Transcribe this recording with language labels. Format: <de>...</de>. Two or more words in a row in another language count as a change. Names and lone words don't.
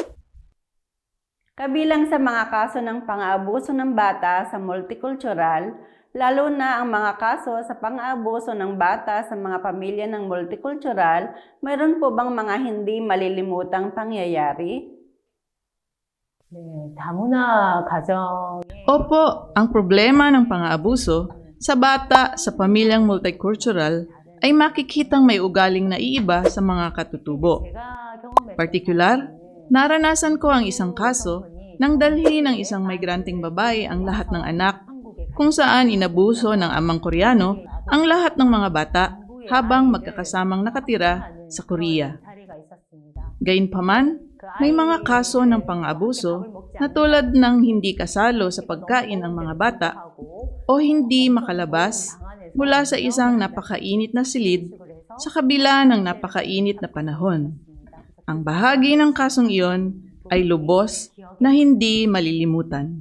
<tl>Kabilang sa mga kaso ng pang-aabuso ng bata sa multicultural, lalo na ang mga kaso sa pang-aabuso ng bata sa mga pamilya ng multicultural, mayroon po bang mga hindi malilimutang pangyayari?</tl> <ko>네, 다문화 가정</ko> <tl>Opo, ang problema ng pang-aabuso sa bata sa pamilyang multicultural ay makikitang may ugaling naiiba sa mga katutubo.</tl> <ko>제가 경험해</ko> <tl>Partikular, naranasan ko ang isang kaso nang dalhin ng isang migranteng babae ang lahat ng anak kung saan inabuso ng amang Koreano ang lahat ng mga bata habang magkakasamang nakatira sa Korea.</tl> <ko>사례가 있었습니다.</ko> <tl>Gayunpaman, may mga kaso ng pang-aabuso na tulad ng hindi kasalo sa pagkain ang mga bata o hindi makalabas mula sa isang napakainit na silid sa kabila ng napakainit na panahon. Ang bahagi ng kasong iyon ay lubos na hindi malilimutan.</tl>